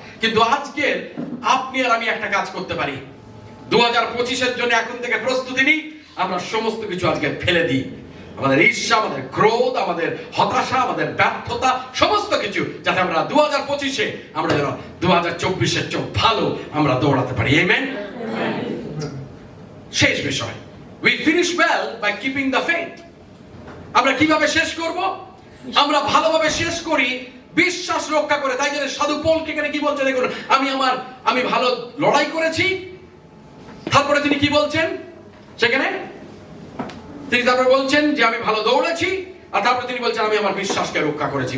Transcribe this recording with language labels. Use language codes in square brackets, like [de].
[bn] কিন্তু আজকে আপনি আর আমি একটা কাজ করতে পারি। 2025-এর জন্য এখন থেকে প্রস্তুতি নিই, আমরা সমস্ত কিছু আজকে ফেলে দিই। আমাদের ঈর্ষা, আমাদের ক্রোধ, আমাদের হতাশা, আমাদের ব্যর্থতা, সমস্ত কিছু, যাতে আমরা 2025-এ আমরা যেন 2024-এর চেয়ে ভালো আমরা দৌড়াতে পারি। আমেন। শেষ বিষয়, [en] we finish well by keeping the faith. [bn] আমরা কিভাবে শেষ করব? আমরা ভালোভাবে শেষ করি বিশ্বাস রক্ষা করে। তাই জন্য সাধু পৌল এখানে কি বলছে দেখুন, আমি ভালো লড়াই করেছি। তারপরে তিনি কি বলছেন সেখানে? তিনি তারপরে বলছেন যে আমি ভালো দৌড়েছি, আর তারপরে তিনি বলছেন আমি আমার বিশ্বাসকে রক্ষা করেছি।